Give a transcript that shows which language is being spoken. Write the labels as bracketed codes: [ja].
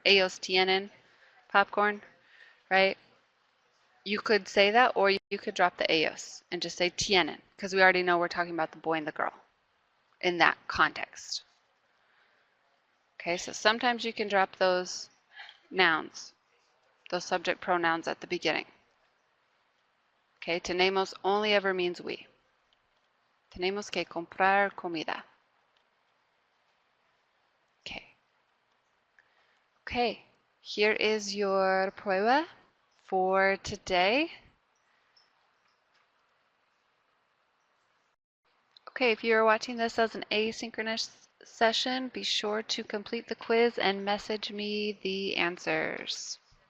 [es] Ellos tienen [en] popcorn, right? You could say that, or you could drop the ellos and just say tienen, because we already know we're talking about the boy and the girl in that context. Okay, so sometimes you can drop those nouns, those subject pronouns at the beginning. Okay, tenemos only ever means we. [es] Tenemos que comprar comida. [en] Okay, here is your prueba for today. Okay, if you're watching this as an asynchronous session, be sure to complete the quiz and message me the answers.